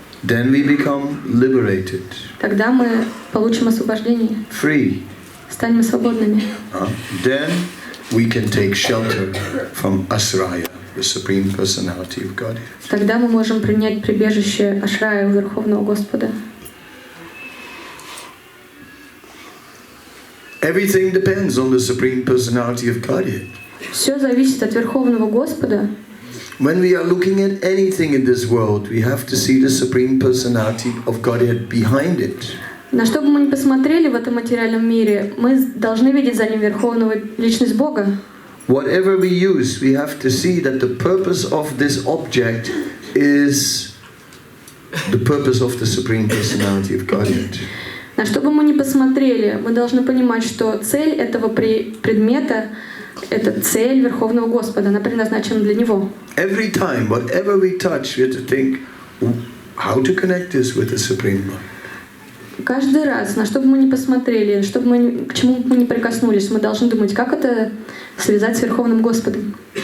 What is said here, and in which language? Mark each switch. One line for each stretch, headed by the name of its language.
English: Then we become liberated.
Russian: Тогда мы получим освобождение.
English: Free.
Russian: Станем свободными.
English: Then we can take shelter from Asraya, the Supreme Personality of Godhead.
Russian: Тогда мы можем принять прибежище Ашрая у Верховного Господа.
English: Everything depends on the Supreme Personality of Godhead.
Russian: Все зависит от Верховного Господа.
English: When we are looking at anything in this world, we have to see the Supreme Personality of Godhead behind it.
Russian: На что бы мы ни посмотрели в этом материальном мире, мы должны видеть за ним Верховного Личность Бога.
English: Whatever we use, we have to see that the purpose of this object is the purpose of the Supreme Personality of Godhead.
Russian: На что бы мы ни посмотрели, мы должны понимать, что цель этого предмета — это цель Верховного Господа, она предназначена для Него.
English: Every time, whatever we touch, we have to think how to connect this with the Supreme Lord.
Russian: Каждый раз, на что бы мы ни посмотрели, к чему бы мы ни прикоснулись, мы должны думать, как это связать с Верховным Господом.